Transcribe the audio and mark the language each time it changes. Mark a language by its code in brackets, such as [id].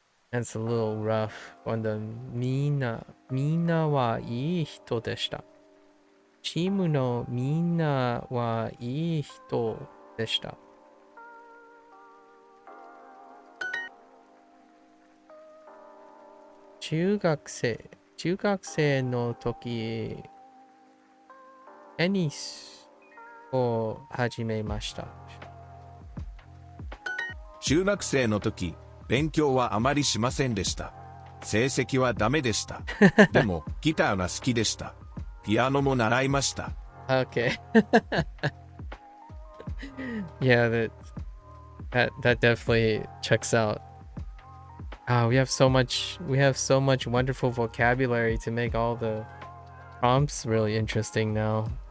[en] That's a little rough on the [ja] みんなはいい人でした。チームのみんなはいい人でした。中学生の時、テニスを始めました。中学生の時、勉強はあまりしませんでした。成績はダメでした。でも、ギターが好きでした。ピアノも習いました。 [en] Okay. Yeah, that definitely checks out. We have so much wonderful vocabulary to make all the prompts really interesting now.